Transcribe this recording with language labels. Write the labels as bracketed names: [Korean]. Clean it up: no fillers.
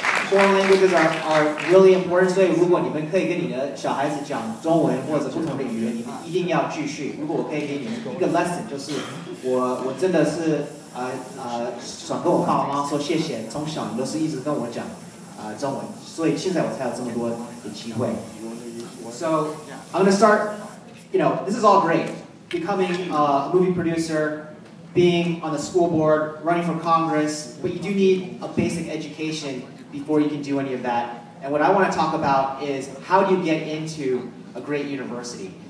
[English] Foreign languages are really important. [Chinese] 所以如果你们可以跟你的小孩子讲中文或者不同的语言，你们一定要继续。如果我可以给你们一个 lesson， 就是我真的是想跟我爸妈说谢谢，从小你都是一直跟我讲中文，所以现在我才有这么多的机会。 [English] So I'm gonna start. This is all great. Becoming a movie producer, being on the school board, running for Congress, but you do need a basic education before you can do any of that. And what I want to talk about is how do you get into a great university?